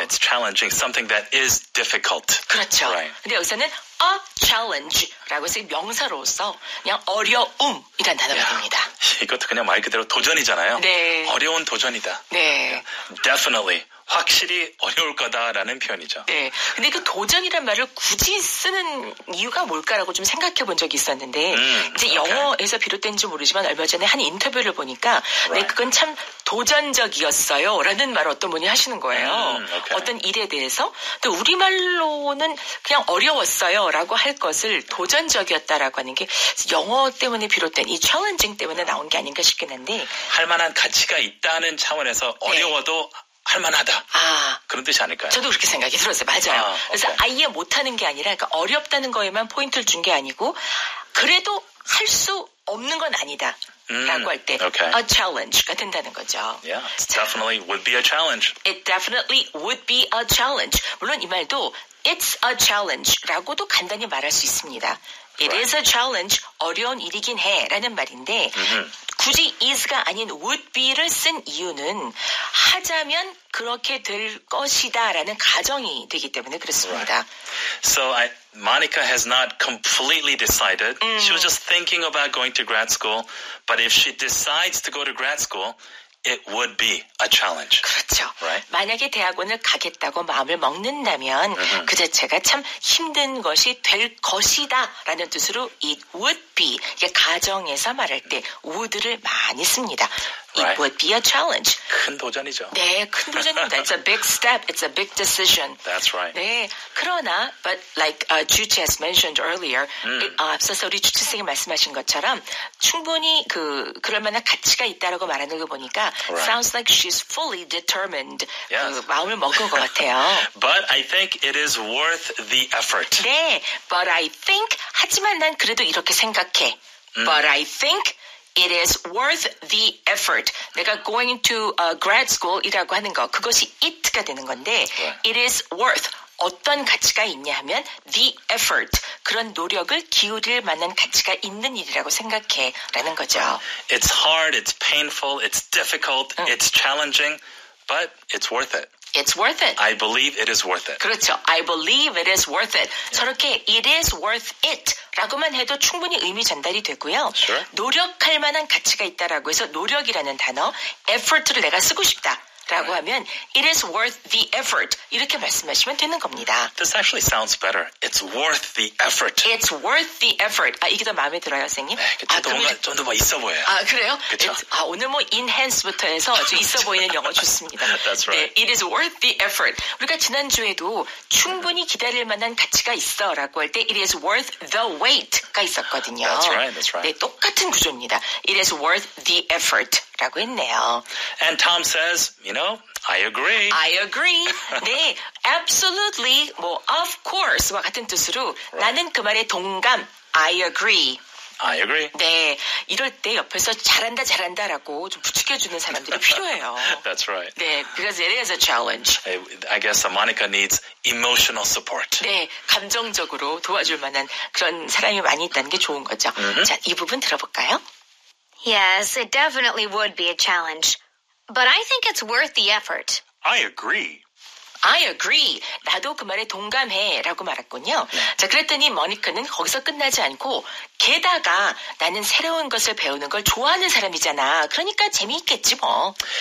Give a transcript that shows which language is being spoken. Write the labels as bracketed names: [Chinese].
[English] It's challenging, something that is difficult. [Korean] 그렇죠. [English] Right. [Korean] 근데 여기서는 a challenge라고 해서 명사로서 그냥 어려움이란 단어가 됩니다. 이것도 그냥 말 그대로 도전이잖아요. 네. 어려운 도전이다. 네. [English] Definitely. [Korean] 확실히 어려울 거다라는 표현이죠. 네. 근데 그 도전이란 말을 굳이 쓰는 이유가 뭘까라고 좀 생각해 본 적이 있었는데, 이제 [English] okay. [Korean] 영어에서 비롯된지 모르지만 얼마 전에 한 인터뷰를 보니까, 네, 그건 참 도전적이었어요. 라는 말을 어떤 분이 하시는 거예요. [English] okay. [Korean] 어떤 일에 대해서. 근데 우리말로는 그냥 어려웠어요. 라고 할 것을 도전적이었다라고 하는 게 영어 때문에 비롯된 이 챌린징 때문에 나온 게 아닌가 싶긴 한데. 할 만한 가치가 있다는 차원에서 어려워도 할만하다. 그런 뜻이 아닐까요? 저도 그렇게 생각이 들었어요. 맞아요. 그래서 [English] okay. [Korean] 아예 못하는 게 아니라 그러니까 어렵다는 거에만 포인트를 준 게 아니고 그래도 할 수 없는 건 아니다. 라고 할 때 [English] okay. [Korean] a challenge가 된다는 거죠. [English] Yeah, it definitely would be a challenge. It definitely would be a challenge. [Korean] 물론 이 말도 [English] it's a challenge [Korean] 라고도 간단히 말할 수 있습니다. [English] It Right. is a challenge. [Korean] 어려운 일이긴 해 라는 말인데 굳이 is가 아닌 would be를 쓴 이유는 하자면 그렇게 될 것이다 라는 가정이 되기 때문에 그렇습니다. [English] Right. So Monica has not completely decided. She was just thinking about going to grad school. But if she decides to go to grad school, it would be a challenge. [Korean] 그렇죠. [English] Right? [Korean] 만약에 대학원을 가겠다고 마음을 먹는다면 그 자체가 참 힘든 것이 될 것이다 라는 뜻으로 [English] it would be [Korean] 이게 가정에서 말할 때 would를 많이 씁니다. [English] It Right. would be a challenge. [Korean] 큰 도전이죠. 네, 큰 도전입니다. [English] It's a big step. It's a big decision. That's right. [Korean] 네, 그러나 [English] but like Juche has mentioned earlier, [Korean] 앞서서 우리 주치생이 말씀하신 것처럼 충분히 그럴 만한 가치가 있다라고 말하는 거 보니까 [English] Right. sounds like she's fully determined. Yes. [Korean] 그 마음을 먹은 것 같아요. [English] But I think it is worth the effort. [Korean] 네, [English] but I think [Korean] 하지만 난 그래도 이렇게 생각해. [English] But I think it is worth the effort. [Korean] 내가 [English] going to grad school [Korean] 이라고 하는 거 그것이 it가 되는 건데 [English] Right. it is worth [Korean] 어떤 가치가 있냐 하면 the effort 그런 노력을 기울일 만한 가치가 있는 일이라고 생각해 라는 거죠. [English] It's hard, it's painful, it's difficult, it's challenging, but it's worth it. It's worth it. I believe it is worth it. [Korean] 그렇죠. [English] I believe it is worth it. [Korean] 저렇게 [English] it is worth it [Korean] 라고만 해도 충분히 의미 전달이 되고요. Sure. 노력할 만한 가치가 있다라고 해서 노력이라는 단어, effort를 내가 쓰고 싶다. 라고 하면 [English] it is worth the effort [Korean] 이렇게 말씀하시면 되는 겁니다. [English] This actually sounds better. It's worth the effort. It's worth the effort. [Korean] 이게 더 마음에 들어요, 선생님? 좀 더 있어 보여요. 그래요? 그쵸? 오늘 뭐 enhance부터 해서 아주 있어 보이는 영어 좋습니다. [English] That's right. 네, it is worth the effort. [Korean] 우리가 지난주에도 충분히 기다릴 만한 가치가 있어 라고 할 때 [English] it is worth the wait [Korean] 가 있었거든요. [English] That's right, that's right. [Korean] 네, 똑같은 구조입니다. [English] It is worth the effort [Korean] 라고 했네요. [English] And Tom says, I agree. I agree. [Korean] 네, absolutely, of course와 같은 뜻으로 나는 그 말에 동감. [English] I agree. I agree. [Korean] 네, 이럴 때 옆에서 잘한다라고 좀 부추겨주는 사람들이 필요해요. [English] That's right. 네, because it is a challenge. I guess Monica needs emotional support. [Korean] 네, 감정적으로 도와줄 만한 그런 사람이 많이 있다는 게 좋은 거죠. 자, 이 부분 들어볼까요? [English] Yes, it definitely would be a challenge. But I think it's worth the effort. I agree. I agree. [Korean] 나도 그 말에 동감해 라고 말했군요. 자, 그랬더니 머니카는 거기서 끝나지 않고 게다가 나는 새로운 것을 배우는 걸 좋아하는 사람이잖아. 그러니까 재미있겠지 뭐.